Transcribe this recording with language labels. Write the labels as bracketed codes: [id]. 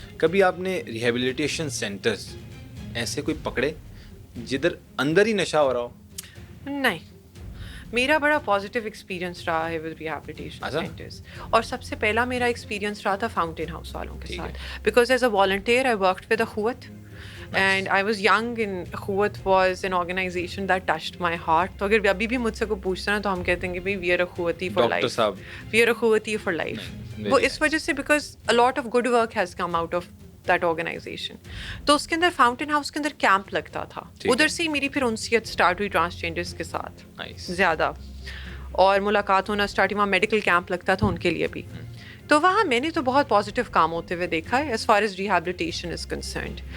[ur] کبھی آپ نے ریہیبلیٹیشن سینٹرز ایسے کوئی پکڑے جدھر اندر ہی نشہ ہو رہا ہو؟ نہیں, میرا بڑا پازیٹیو ایکسپیرینس رہا ہے ود ریہیبلیٹیشن سینٹرز. اور سب سے پہلا میرا ایکسپیرینس رہا تھا فاؤنٹین ہاؤس والوں کے ساتھ, [en] Because as a volunteer I worked with Akhuwat. And I was young and Akhuwat was an organization that touched my heart. [ur] تو اگر ابھی بھی مجھ سے کوئی پوچھتا نا تو ہم کہتے ہیں کہ بھائی [en] we are Akhuwati for life. We are Akhuwati for life. [ur] وہ اس وجہ سے [en] because a lot of good work has come out of that organization. [ur] تو اس کے اندر فاؤنٹین ہاؤس کے اندر کیمپ لگتا تھا, ادھر سے میری پھر انسیت اسٹارٹ ہوئی ٹرانسجینڈرس کے ساتھ زیادہ, اور ملاقات ہونا اسٹارٹ. وہاں میڈیکل کیمپ لگتا تھا ان کے لیے بھی. تو وہاں میں نے تو بہت پازیٹیو کام ہوتے ہوئے دیکھا ہے [en] As far as rehabilitation is concerned.